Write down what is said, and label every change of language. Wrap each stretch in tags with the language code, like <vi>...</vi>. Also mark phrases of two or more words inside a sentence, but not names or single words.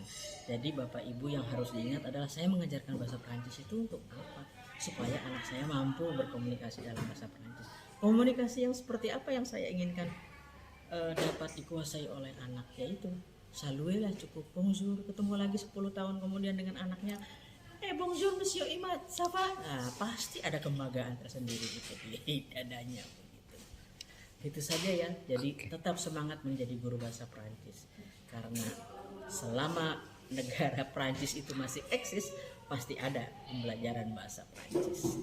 <id>Jadi Bapak Ibu yang harus diingat adalah saya mengajarkan bahasa Perancis itu untuk apa? Supaya anak saya mampu berkomunikasi dalam bahasa Perancis. Komunikasi yang seperti apa yang saya inginkan dapat dikuasai oleh anak, yaitu salué lah cukup, bonjour, ketemu lagi 10 tahun kemudian dengan anaknya,</id> <fr>bonjour monsieur Imad, ça va?</fr> <id>Nah, pasti ada kebanggaan tersendiri gitu di dadanya begitu. Itu saja ya. Jadi tetap semangat menjadi guru bahasa Perancis, karena selama negara Perancis itu masih eksis, pasti ada pembelajaran bahasa Perancis.</id>